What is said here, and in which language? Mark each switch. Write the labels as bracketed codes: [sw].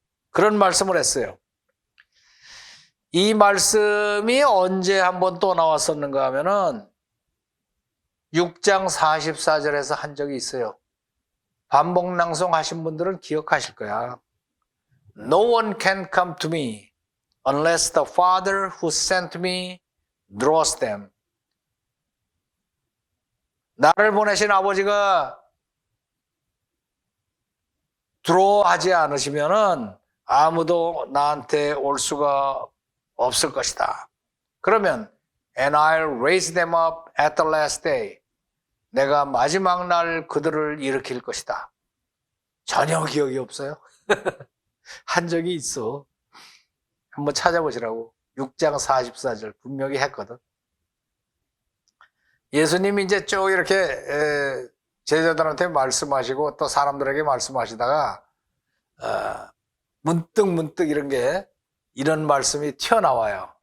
[ko] 그런 말씀을 했어요. 이 말씀이 언제 한번 또 나왔었는가 하면은 6장 44절에서 한 적이 있어요. 반복 낭송하신 분들은 기억하실 거야. [en] No one can come to me unless the Father who sent me draws them. [ko] 나를 보내신 아버지가 draw하지 않으시면은 아무도 나한테 올 수가 없을 것이다. 그러면 [en] and I'll raise them up at the last day. [ko] 내가 마지막 날 그들을 일으킬 것이다. 전혀 기억이 없어요. 한 적이 있어. 한번 찾아보시라고. 6장 44절 분명히 했거든. 예수님이 이제 쭉 이렇게 제자들한테 말씀하시고 또 사람들에게 말씀하시다가 문득 이런 게 이런 말씀이 튀어나와요.